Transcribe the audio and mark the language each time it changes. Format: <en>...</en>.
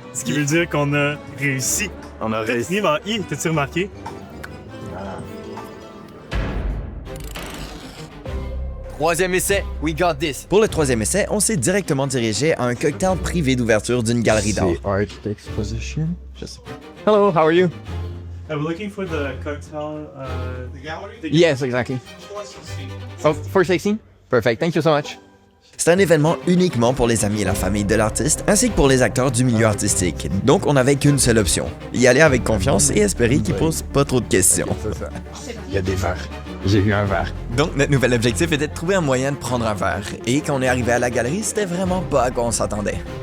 <fr>Ce qui veut dire qu'on a réussi. On a réussi. T'as-tu remarqué? Troisième essai,</fr> <en>we got this.</en> <fr>Pour le troisième essai, on s'est directement dirigé à un cocktail privé d'ouverture d'une galerie d'art.</fr> <en>Art Exposition?</en> <fr>Je sais pas.</fr> <en>Hello, how are you? I'm looking for the cocktail, the gallery? Yes, exactly. Oh, 416? Perfect, thank you so much.</en> <fr>C'est un événement uniquement pour les amis et la famille de l'artiste, ainsi que pour les acteurs du milieu artistique. Donc on n'avait qu'une seule option, y aller avec confiance et espérer qu'ils posent pas trop de questions. C'est ça. Il y a des verres. J'ai vu un verre. Donc notre nouvel objectif était de trouver un moyen de prendre un verre. Et quand on est arrivé à la galerie, c'était vraiment pas à quoi on s'attendait.</fr>